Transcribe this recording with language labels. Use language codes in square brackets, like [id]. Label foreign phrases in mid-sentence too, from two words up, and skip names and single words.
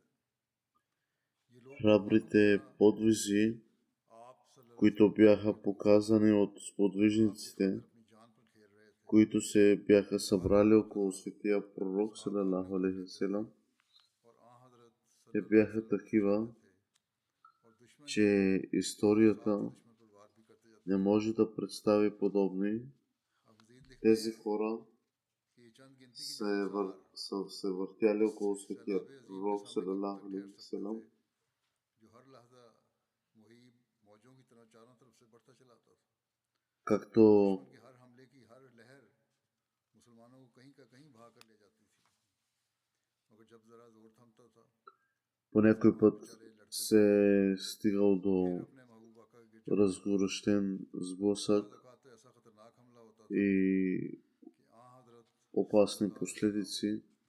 [bg] храбрите подвизи, които бяха показани от сподвижниците, които се бяха събрали около светия пророк [ar] صلى الله عليه وسلم, [bg] те бяха такива, че историята не може да представи подобни. Тези хора са се въртяли около светия пророк [ar] صلى الله عليه وسلم, [bg] както по някой път се е стигал до разгорещен сблъсък и опасни последици.